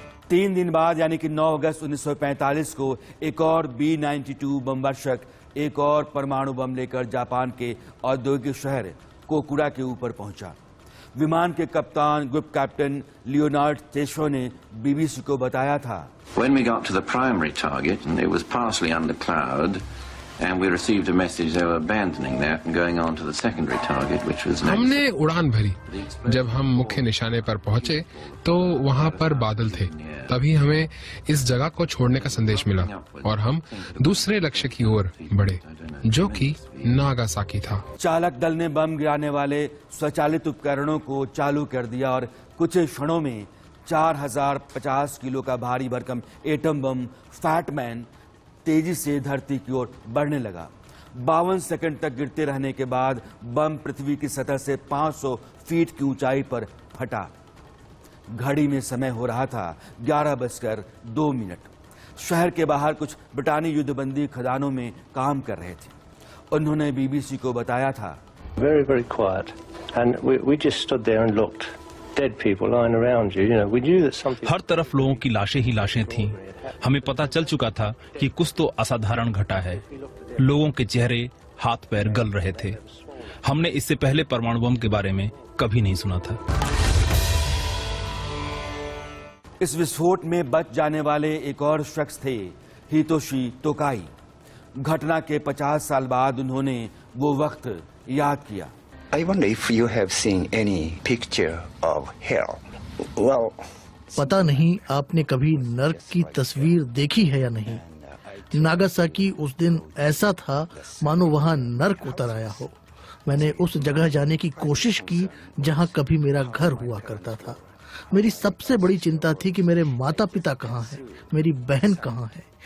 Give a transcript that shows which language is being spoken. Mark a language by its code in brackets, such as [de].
[hi] 3 दिन बाद यानी कि 9 अगस्त 1945 को एक और B-92 बम वर्षक एक और परमाणु बम लेकर जापान के औद्योगिक शहर कोकुरा के ऊपर पहुंचा। विमान के कप्तान ग्रुप कैप्टन लियोनार्ड तेशो ने बीबीसी को बताया था, [en] When we got to the primary target, and it was partially under cloud, and we received a message they were abandoning that and going on to the secondary target, which was next. [hi] हमने उड़ान भरी। जब हम मुख्य निशाने पर पहुंचे तो वहां पर बादल थे। तभी हमें इस जगह को छोड़ने का संदेश मिला और हम दूसरे लक्ष्य की ओर बढ़े, जो कि नागासाकी था। चालक दल ने बम गिराने वाले स्वचालित उपकरणों को चालू कर दिया और कुछ क्षणों में 4050 किलो का भारी भरकम एटम बम फैटमैन तेजी से धरती की ओर बढ़ने लगा। 52 सेकंड तक गिरते रहने के बाद बम पृथ्वी की सतह से 500 फीट की ऊंचाई पर फटा। घड़ी में समय हो रहा था 11:02। शहर के बाहर कुछ ब्रिटानी युद्धबंदी खदानों में काम कर रहे थे। उन्होंने बीबीसी को बताया था, [en] Very, very quiet, and we just stood there and looked. Dead people lying around you, you know, we knew that something. [hi] हर तरफ लोगों की लाशें ही लाशें थीं। हमें पता चल चुका था कि कुछ तो असाधारण घटा है। लोगों के चेहरे, हाथ पैर गल रहे थे। हमने इससे पहले परमाणु बम के बारे में कभी नहीं सुना था। इस विस्फोट में बच जाने वाले एक और शख्स थे हितोशी तोकाई। घटना के 50 साल बाद उन्होंने वो वक्त याद किया। [en] I wonder if you have seen any picture of hell. Well, [hi] पता नहीं आपने कभी नर्क की तस्वीर देखी है या नहीं। नागासाकी उस दिन ऐसा था मानो वहाँ नर्क उतर आया हो। मैंने उस जगह जाने की कोशिश की जहाँ कभी मेरा घर हुआ करता था। मेरी सबसे बड़ी चिंता थी कि मेरे माता पिता कहाँ हैं, मेरी बहन कहाँ है।